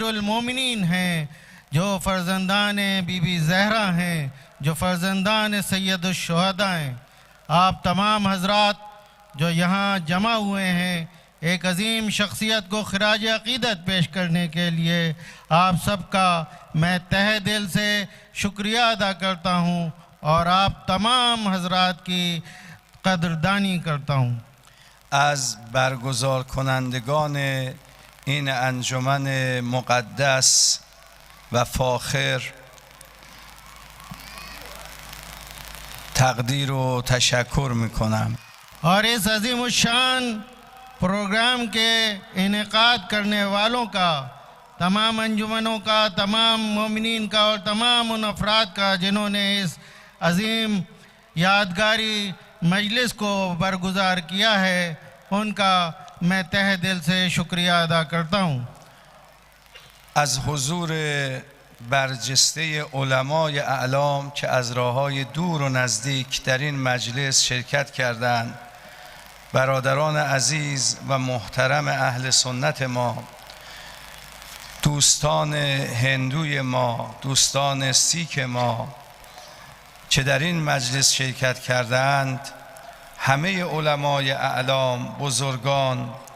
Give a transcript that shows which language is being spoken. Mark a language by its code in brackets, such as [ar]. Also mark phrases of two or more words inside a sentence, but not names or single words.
[ur] المومنین ہیں، جو فرزندان بی بی زہرا ہیں، جو فرزندان سید الشہداء ہیں، آپ تمام حضرات جو یہاں جمع ہوئے ہیں ایک عظیم شخصیت کو خراج عقیدت پیش کرنے کے لیے، آپ سب کا میں تہہ دل سے شکریہ ادا کرتا ہوں اور آپ تمام حضرات کی قدردانی کرتا ہوں. [fa] از برگزار کنندگان این انجمن مقدس و فاخر تقدیر و تشکر میکنم. [ur] اور اس عظیم الشان پروگرام کے انعقاد کرنے والوں کا، تمام انجمنوں کا، تمام مومنین کا اور تمام ان افراد کا جنہوں نے اس عظیم یادگاری مجلس کو برگزار کیا ہے، ان کا میں تہ دل سے شکریہ ادا کرتا ہوں. [fa] از حضور برجسته علمای اعلام که از راه‌های دور و نزدیک در این مجلس شرکت کردند، برادران عزیز و محترم اهل سنت ما، دوستان هندوی ما، دوستان سیک ما که در این مجلس شرکت کردند، همه علمای اعلام، بزرگان،